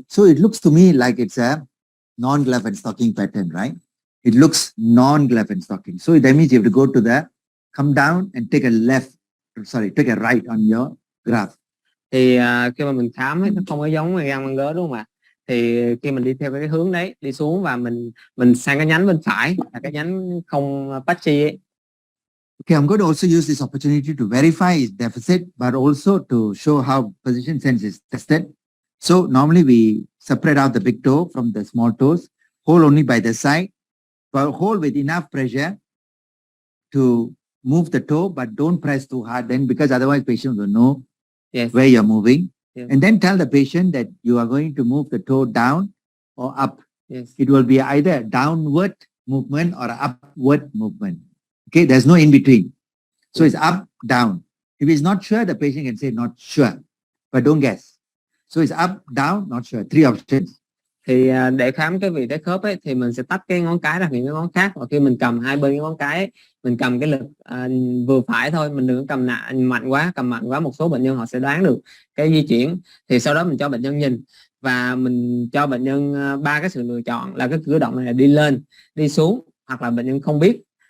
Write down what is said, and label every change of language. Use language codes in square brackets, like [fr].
[en] So it looks to me like it's a non-glove and stocking pattern, right? It looks non-glove and stocking. So that means you have to go to the, come down and take a take a right on your graph. [vi] Thì khi mà mình khám ấy, nó không có giống gan măng gớ đúng không ạ? Thì khi mình đi theo cái hướng đấy, đi xuống và mình sang cái nhánh bên phải là cái nhánh không patchy ấy. [en] Okay, I'm going to also use this opportunity to verify his deficit, but also to show how position sense is tested. So normally we separate out the big toe from the small toes, hold only by the side, but hold with enough pressure to move the toe, but don't press too hard then, because otherwise patient will know Yes. where you're moving. Yes. And then tell the patient that you are going to move the toe down or up. Yes. It will be either a downward movement or an upward movement. Okay, there's no in between. So it's up, down. If he's not sure, the patient can say not sure, but don't guess. So it's up, down, not sure. 3 options. [vi] Thì để khám cái vị trí khớp ấy thì mình sẽ tách cái ngón cái ra những cái ngón khác, và khi mình cầm hai bên cái ngón cái ấy, mình cầm cái lực vừa phải thôi, mình đừng cầm mạnh quá, cầm mạnh quá một số bệnh nhân họ sẽ đoán được cái di chuyển. Thì sau đó mình cho bệnh nhân nhìn và mình cho bệnh nhân 3 cái sự lựa chọn là cái cử động này là đi lên, đi xuống, hoặc là bệnh nhân không biết.